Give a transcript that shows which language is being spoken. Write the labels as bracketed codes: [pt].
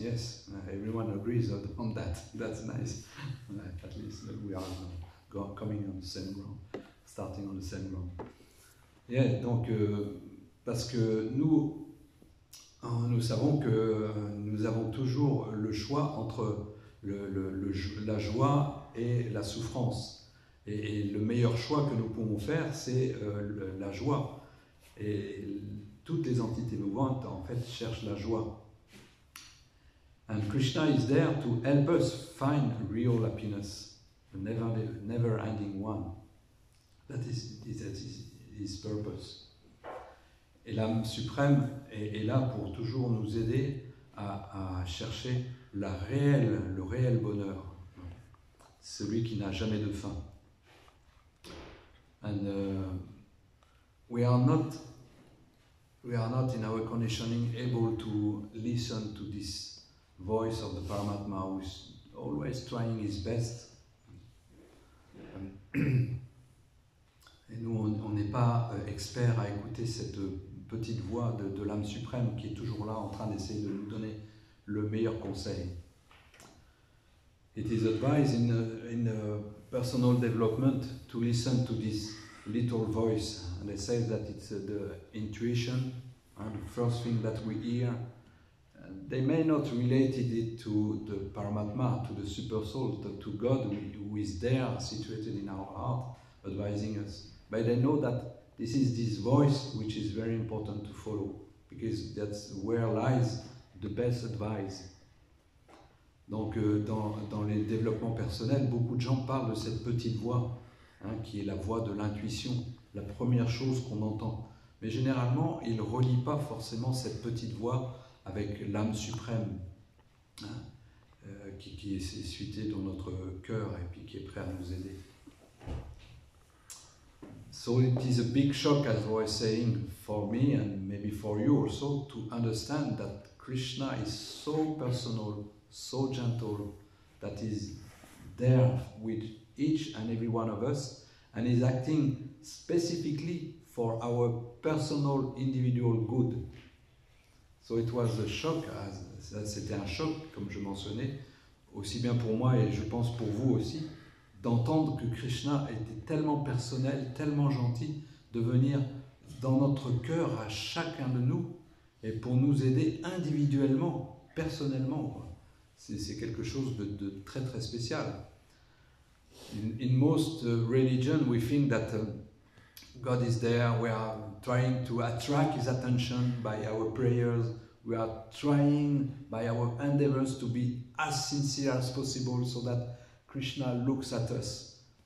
[en] Yes, everyone agrees on that. That's nice. At least we are coming on the same ground, starting on the same ground. [fr] Yeah, donc parce que nous savons que nous avons toujours le choix entre la joie et la souffrance. Et le meilleur choix que nous pouvons faire, c'est la joie. Et toutes les entités mouvantes, en fait, cherchent la joie. [en] And Krishna is there to help us find real happiness, a never-ending one. That is his purpose. [fr] Et l'âme suprême est là pour toujours nous aider à chercher le réel bonheur, celui qui n'a jamais de fin. [en] And we are not in our conditioning able to listen to this voice of the Paramatma who is always trying his best. [fr] Et nous, on n'est pas experts à écouter cette petite voix de l'âme suprême qui est toujours là en train d'essayer de nous donner le meilleur conseil. [en] It is advised in personal development to listen to this little voice, and they say that it's the intuition, the first thing that we hear. They may not relate it to the Paramatma, to the super soul, to God who is there, situated in our heart, advising us. But they know that this is this voice which is very important to follow, because that's where lies the best advice. [fr] Donc dans les développements personnels, beaucoup de gens parlent de cette petite voix, qui est la voix de l'intuition, la première chose qu'on entend. Mais généralement, ils ne relient pas forcément cette petite voix avec l'âme suprême, qui est située dans notre cœur et puis qui est prêt à nous aider. [en] So it is a big shock, as I was saying, for me and maybe for you also, to understand that Krishna is so personal, so gentle, that is there with each and every one of us, and is acting specifically for our personal, individual good. So it was a shock, [fr] c'était un choc, comme je mentionnais, aussi bien pour moi et je pense pour vous aussi, d'entendre que Krishna était tellement personnel, tellement gentil, de venir dans notre cœur à chacun de nous et pour nous aider individuellement, personnellement. C'est quelque chose de très très spécial. [en] In most religion, we think that God is there, we are trying to attract His attention by our prayers, we are trying by our endeavors to be as sincere as possible so that Krishna looks at us.